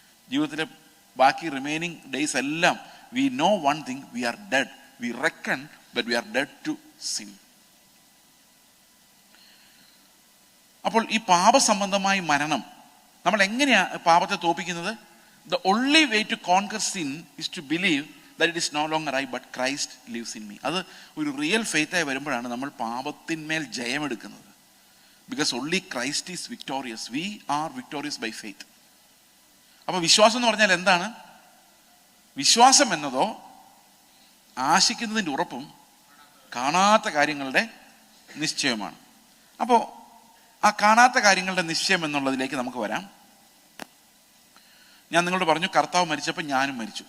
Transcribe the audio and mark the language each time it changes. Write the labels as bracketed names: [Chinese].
[Malayalam] ജീവിതത്തിലെ ബാക്കി [English] Remaining days എല്ലാം we know one thing, we are dead. We reckon but we are dead to sin. [Malayalam] അപ്പോൾ ഈ പാപസംബന്ധമായ മരണം, നമ്മൾ എങ്ങനെയാ പാപത്തെ തോൽപ്പിക്കുന്നത്? [English] The only way to conquer sin is to believe that it is no longer I but Christ lives in me. [Malayalam] അത് ഒരു real ഫെയ്ത്തായി വരുമ്പോഴാണ് നമ്മൾ പാപത്തിന്മേൽ ജയമെടുക്കുന്നത്. [English] Because only Christ is victorious. We are victorious by faith. [Malayalam] അപ്പൊ വിശ്വാസം എന്ന് പറഞ്ഞാൽ എന്താണ്? വിശ്വാസം എന്നതോ ആശിക്കുന്നതിൻ്റെ ഉറപ്പും കാണാത്ത കാര്യങ്ങളുടെ നിശ്ചയമാണ്. അപ്പോൾ ആ കാണാത്ത കാര്യങ്ങളുടെ നിശ്ചയം എന്നുള്ളതിലേക്ക് നമുക്ക് വരാം. ഞാൻ നിങ്ങളോട് പറഞ്ഞു, കർത്താവ് മരിച്ചപ്പോൾ ഞാനും മരിച്ചു.